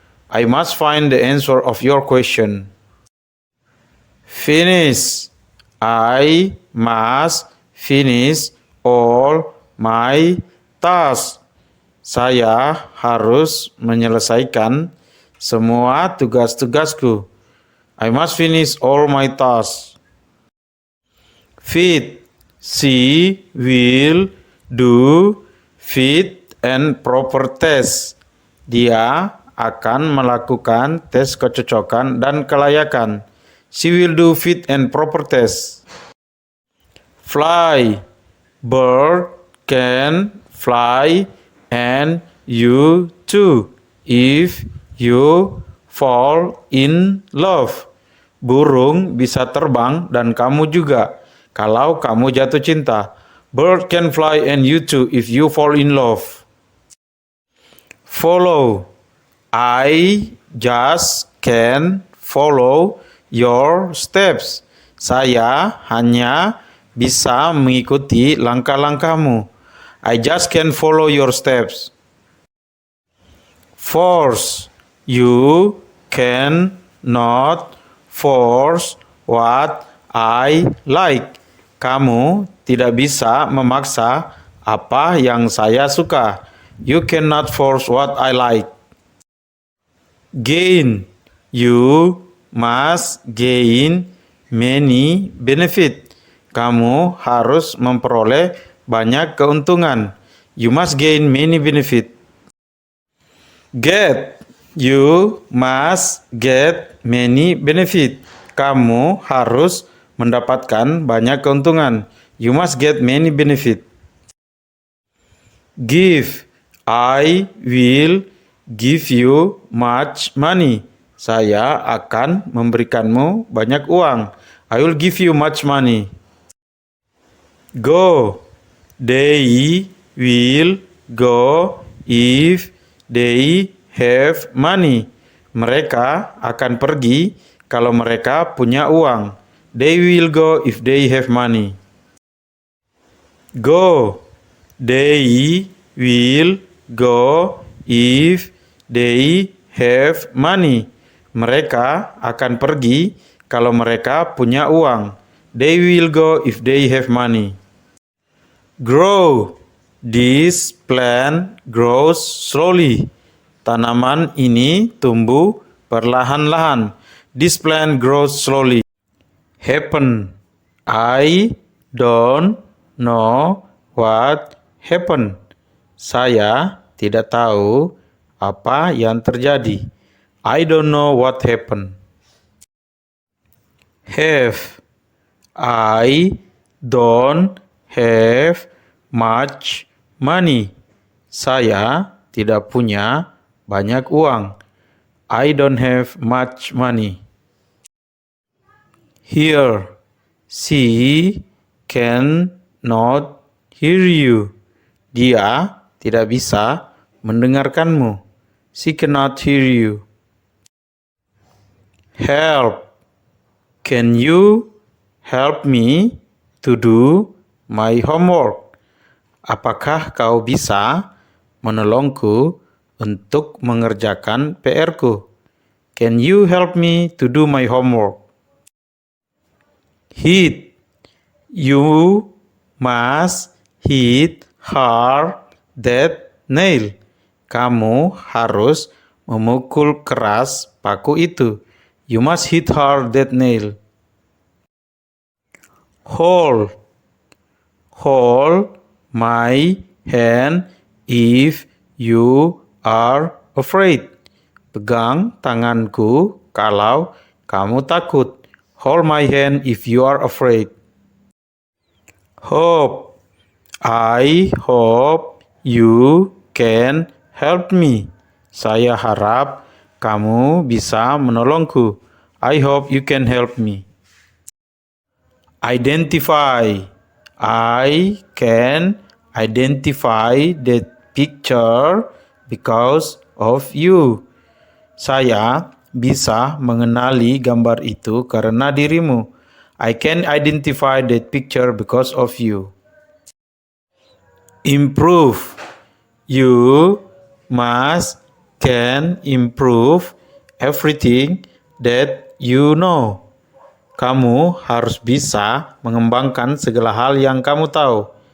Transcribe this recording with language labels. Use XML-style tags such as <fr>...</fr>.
<en>I must find the answer of your question. Finish. I must finish all my tasks.</en> <id>Saya harus menyelesaikan semua tugas-tugasku.</id> <en>I must finish all my tasks. Fit. She will do fit and proper test.</en> <id>Dia akan melakukan tes kecocokan dan kelayakan.</id> <en>She will do fit and proper test. Fly. Bird can fly and you too if you fall in love.</en> <id>Burung bisa terbang dan kamu juga kalau kamu jatuh cinta.</id> <en>Bird can fly and you too if you fall in love. Follow. I just can follow your steps.</en> <id>Saya hanya bisa mengikuti langkah-langkahmu.</id> <en>I just can follow your steps. Force. You can not force what I like.</en> <id>Kamu tidak bisa memaksa apa yang saya suka.</id> <en>You cannot force what I like. Gain. You must gain many benefit.</en> <id>Kamu harus memperoleh banyak keuntungan.</id> <en>You must gain many benefit. Get. You must get many benefit.</en> <id>Kamu harus mendapatkan banyak keuntungan.</id> <en>You must get many benefit. Give. I will give you much money.</en> <id>Saya akan memberikanmu banyak uang.</id> <en>I will give you much money. Go. They will go if they have money.</en> <id>Mereka akan pergi kalau mereka punya uang.</id> <en>They will go if they have money. Go. They will go if they have money.</en> <id>Mereka akan pergi kalau mereka punya uang.</id> <en>They will go if they have money. Grow. This plant grows slowly.</en> <id>Tanaman ini tumbuh perlahan-lahan.</id> <en>This plant grows slowly. Happen. I don't know what happened.</en> <id>Saya tidak tahu apa yang terjadi.</id> <en>I don't know what happened. Have. I don't have much money.</en> <id>Saya tidak punya banyak uang.</id> <en>I don't have much money. Hear. She cannot hear you.</en> <id>Dia tidak bisa mendengarkanmu.</id> <en>She cannot hear you. Help. Can you help me to do my homework?</en> <id>Apakah kau bisa menolongku untuk mengerjakan PR-ku?</id> <en>Can you help me to do my homework? Hit. You must hit hard that nail.</en> <id>Kamu harus memukul keras paku itu.</id> <en>You must hit hard that nail. Hold. Hold my hand if you are afraid.</en> <id>Pegang tanganku kalau kamu takut.</id> <en>Hold my hand if you are afraid. Hope. I hope you can help me.</en> <id>Saya harap kamu bisa menolongku.</id> <en>I hope you can help me. Identify. I can identify that picture because of you.</en> <id>Saya bisa mengenali gambar itu karena dirimu.</id> <en>I can identify that picture because of you. Improve. You must can improve everything that you know.</en> <id>Kamu harus bisa mengembangkan segala hal yang kamu tahu.</id>